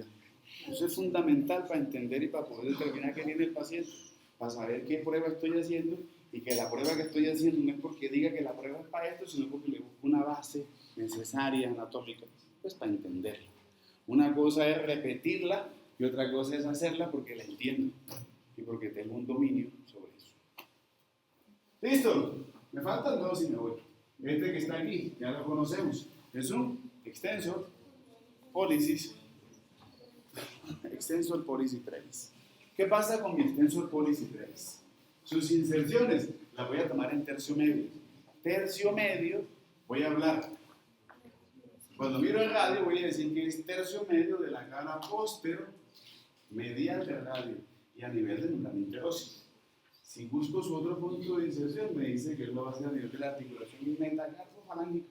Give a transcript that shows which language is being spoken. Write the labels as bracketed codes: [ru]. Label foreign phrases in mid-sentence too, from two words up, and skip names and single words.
[es] Eso es fundamental para entender y para poder determinar qué tiene el paciente, para saber qué prueba estoy haciendo y que la prueba que estoy haciendo no es porque diga que la prueba es para esto, sino porque le busco una base necesaria, anatómica, pues para entenderla. Una cosa es repetirla y otra cosa es hacerla porque la entiendo y porque tengo un dominio sobre eso. ¿Listo? Me faltan dos y me voy. Este que está aquí, ya lo conocemos. Es un [la] extensor pollicis. Extensor pollicis brevis. [es] ¿Qué pasa con mi [la] extensor pollicis brevis? [es] Sus inserciones las voy a tomar en tercio medio. Tercio medio, voy a hablar. Cuando miro el radio voy a decir que es tercio medio de la cara postero medial del radio y a nivel del mandamiento interóseo. Si busco su otro punto de inserción, me dice que él lo va a hacer a nivel de la articulación metacarpofalángica.